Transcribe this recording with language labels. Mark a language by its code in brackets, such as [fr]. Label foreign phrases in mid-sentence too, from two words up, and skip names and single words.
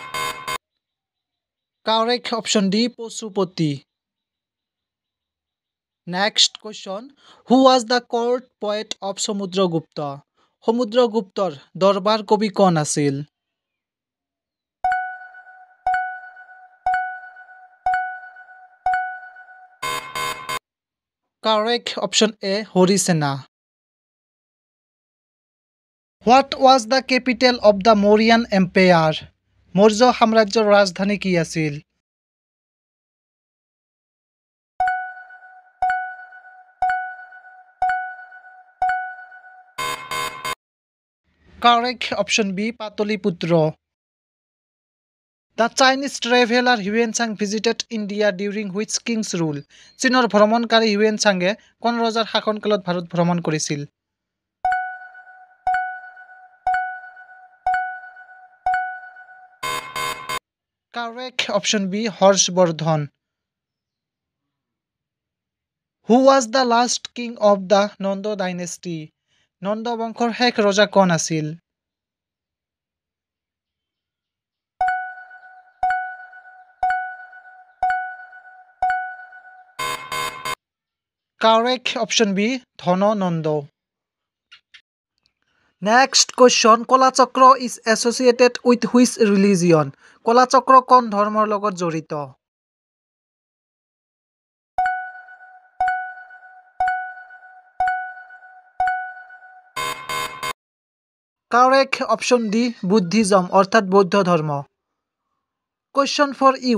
[en] Correct option D Pashupati. Next question. Who was the court poet of Samudragupta? [as] সমুদ্ৰগুপ্তৰ দৰবাৰ কবি কোন আছিল? [en] Correct option A, Harisena. What was the capital of the Mauryan Empire? [as] মৌৰ্য সাম্ৰাজ্যৰ ৰাজধানী কি আছিল? [en] Correct option B, Pataliputra. The Chinese traveler Huensang visited India during which king's rule? [as] চীনৰ ভ্ৰমণকাৰী হিউৱেনচাঙে কোন ৰজাৰ শাসনকালত ভাৰত ভ্ৰমণ কৰিছিল? [en] Correct option B, হৰ্ষবৰ্ধন. Who was the last king of the Nanda dynasty? [as] নন্দ বংশৰ শেষ ৰজা কোন আছিল? [en] Correct option B, ধননন্দ. Next question. কলাচক্ৰ is associated with which religion? [as] কলাচক্ৰ কোন ধৰ্মৰ লগত জড়িত? [en] Correct option D, Buddhism [as] অর্থাৎ বৌদ্ধ ধর্ম. [en] Question for you.